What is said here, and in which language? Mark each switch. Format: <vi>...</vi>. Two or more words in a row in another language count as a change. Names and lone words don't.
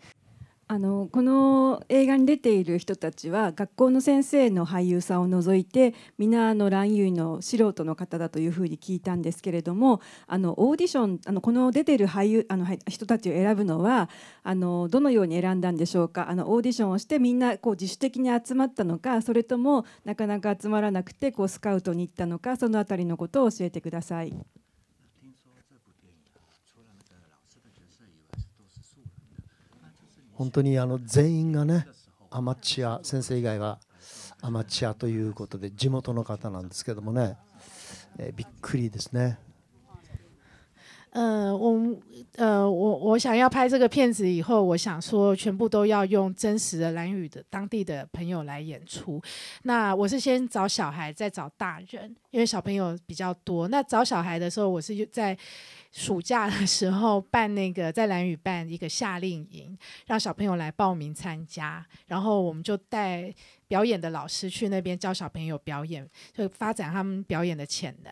<ja>この映画に出ている人たちは学校の先生の俳優さんを除いてみんな蘭嶼の素人の方だというふうに聞いたんですけれども、オーディションこの出ている俳優人たちを選ぶのはどのように選んだんでしょうか。オーディションをしてみんなこう自主的に集まったのか、それともなかなか集まらなくてこうスカウトに行ったのか、そのあたりのことを教えてください。本当に全員がねアマチュア、先生以外はアマチュアということで地元の方なんですけどもね、びっくりですね。</ja> <zh>我想要拍这个片子以后，我想说全部都要用真实的兰屿的当地的朋友来演出。那我是先找小孩，再找大人，因为小朋友比较多。那找小孩的时候，我是在暑假的时候办那个在兰屿办一个夏令营，让小朋友来报名参加，然后我们就带表演的老师去那边教小朋友表演，就发展他们表演的潜能。</zh>